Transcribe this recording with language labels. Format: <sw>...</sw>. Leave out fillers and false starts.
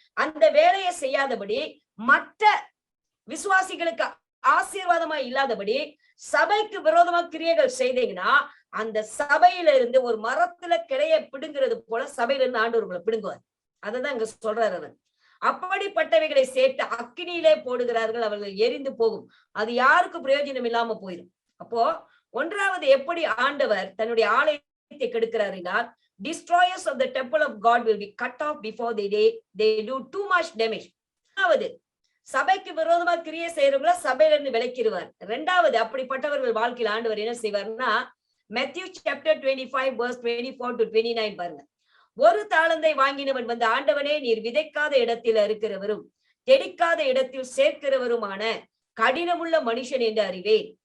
<ta>அந்த வேலையை செய்யாதபடி மற்ற விசுவாசிகளுக்கு ஆசீர்வாதமா இல்லாதபடி சபைக்கு விரோதமா கிரியைகள் செய்தீங்கன்னா அந்த சபையில இருந்து ஒரு மரத்துல கிளைய பிடுங்கிறது போல சபையில இருந்து ஆண்டவர் உங்களை பிடுங்குவார். அததான் இங்க சொல்றாரு அவர். அப்படிப்பட்டவைகளை சேர்த்து அக்கினியிலே போடுகிறார்கள், அவர்கள் எரிந்து போகும். அது யாருக்கும் பிரயோஜனம் இல்லாம போயிடும். அப்போ ஒன்றாவது எப்படி ஆண்டவர் தன்னுடைய ஆலயத்தை கெடுக்கிறார் என்றால்,</ta> <en>destroyers of the temple of God will be cut off before they do too much damage.</en> <ta>சபைக்கு விரோதமா கிரியை செய்யறவங்கள சபையில இருந்து விலக்கிடுவார். இரண்டாவது, அப்படிப்பட்டவர்கள் வாழ்க்கையில் ஆண்டவர் என்ன செய்வார்னா,</ta> <en>Matthew chapter 25 verse 24 to 29</en> <ta>பாருங்க. ஒரு தாளந்தை வாங்கினவன் வந்து, ஆண்டவனே நீர் விதைக்காத இடத்தில் இருக்கிறவரும் தெளிக்காத இடத்தில் சேர்க்கிறவருமான கடினமுள்ள மனுஷன் என்று அறிவேன்.</ta>